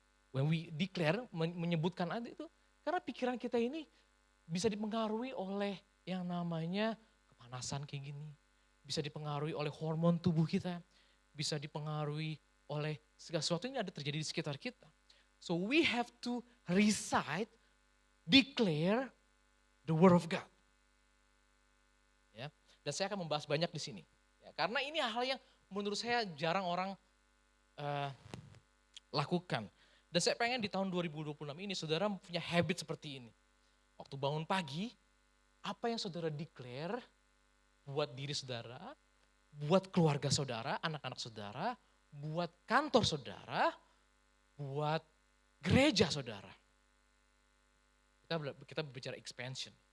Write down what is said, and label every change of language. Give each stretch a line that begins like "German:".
English: When we declare,
Indonesian: menyebutkan itu, karena pikiran kita ini bisa dipengaruhi oleh yang namanya kepanasan kayak gini. Bisa dipengaruhi oleh hormon tubuh kita. Bisa dipengaruhi oleh segala sesuatu yang ada terjadi di sekitar kita.
English: So we have to recite, declare the word of God.
Indonesian: Ya, dan saya akan membahas banyak di sini. Ya, karena ini hal yang menurut saya jarang orang lakukan. Dan saya pengen di tahun 2026 ini saudara punya habit seperti ini. Waktu bangun pagi, apa yang saudara declare buat diri saudara, buat keluarga saudara, anak-anak saudara, buat kantor saudara, buat gereja saudara. Kita berbicara expansion.